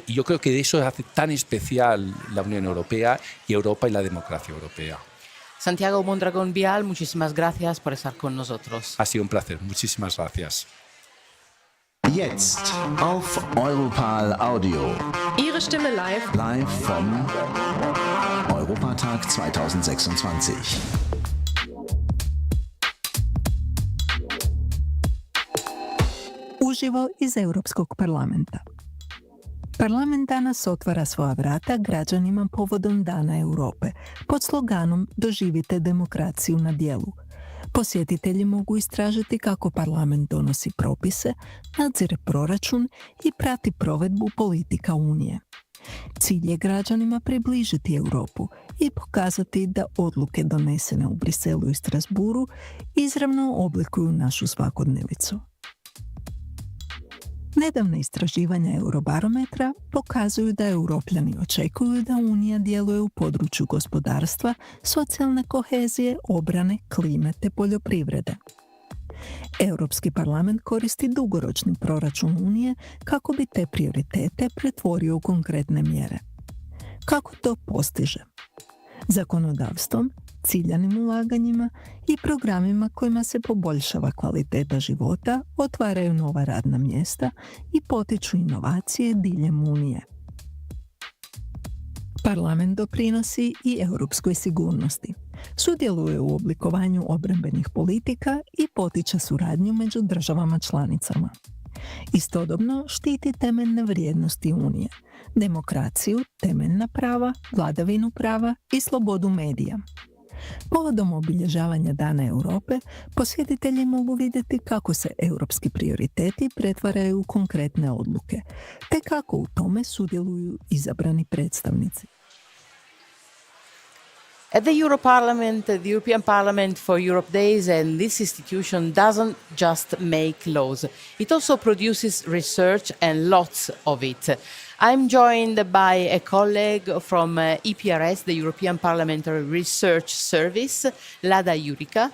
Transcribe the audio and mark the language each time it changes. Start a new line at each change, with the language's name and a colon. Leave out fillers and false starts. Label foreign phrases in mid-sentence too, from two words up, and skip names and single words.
Spanish: Y yo creo que de eso hace tan especial la Unión Europea y Europa y la democracia europea. Santiago Mondragón Vial, muchísimas gracias por estar con nosotros. Ha sido un placer, muchísimas gracias.
German: Jetzt auf Europarl Audio. Ihre Stimme live. Live vom Europatag 2026.
Croatian: Uživo iz Europskog parlamenta. Parlament danas otvara svoja vrata građanima povodom Dana Europe pod sloganom Doživite demokraciju na djelu. Posjetitelji mogu istražiti kako parlament donosi propise, nadzire proračun i prati provedbu politika Unije. Cilj je građanima približiti Europu i pokazati da odluke donesene u Briselu i Strasburu izravno oblikuju našu svakodnevicu. Nedavna istraživanja Eurobarometra pokazuju da Europljani očekuju da Unija djeluje u području gospodarstva, socijalne kohezije, obrane, klime te poljoprivrede. Europski parlament koristi dugoročni proračun Unije kako bi te prioritete pretvorio u konkretne mjere. Kako to postiže? Zakonodavstvom, ciljanim ulaganjima i programima kojima se poboljšava kvaliteta života, otvaraju nova radna mjesta i potiču inovacije diljem Unije. Parlament doprinosi i europskoj sigurnosti. Sudjeluje u oblikovanju obrambenih politika i potiče suradnju među državama članicama. Istodobno štiti temeljne vrijednosti Unije, demokraciju, temeljna prava, vladavinu prava i slobodu medija. Povodom obilježavanja Dana Europe, posjetitelji mogu vidjeti kako se europski prioriteti pretvaraju u konkretne odluke, te kako u tome sudjeluju izabrani predstavnici.
English: At the Europarlament, the European Parliament for Europe Days, and this institution doesn't just make laws. It also produces research and lots of it. I'm joined by a colleague from EPRS, the European Parliamentary Research Service, Lada Jurica.